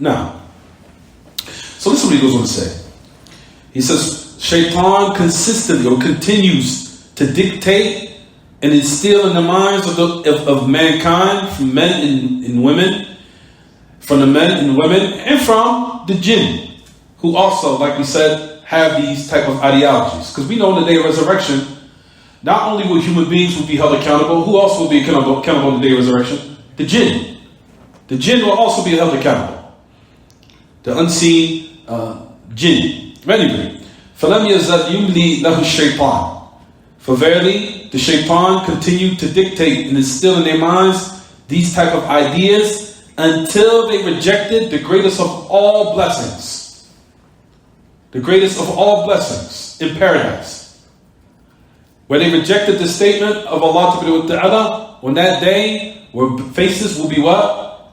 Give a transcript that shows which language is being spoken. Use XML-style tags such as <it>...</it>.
<en>Now, so listen what he goes on to say. He says, Shaitan consistently or continues to dictate and instill in the minds of mankind, from men and women, from the men and women, and from the jinn, who also, like we said, have these type of ideologies. Because we know on the day of resurrection, not only will human beings will be held accountable, who also will be accountable on the day of resurrection? The jinn. The jinn will also be held accountable. The unseen jinn. Anyway,</en> <ar>فَلَمْ يَزَدْ يُمْلِي لَهُ الشَّيْطَانِ.</ar> <en>For verily, the shaitan continued to dictate and instill in their minds these type of ideas until they rejected the greatest of all blessings. The greatest of all blessings in paradise. Where they rejected the statement of Allah Ta'ala on that day, where faces will be what?</en>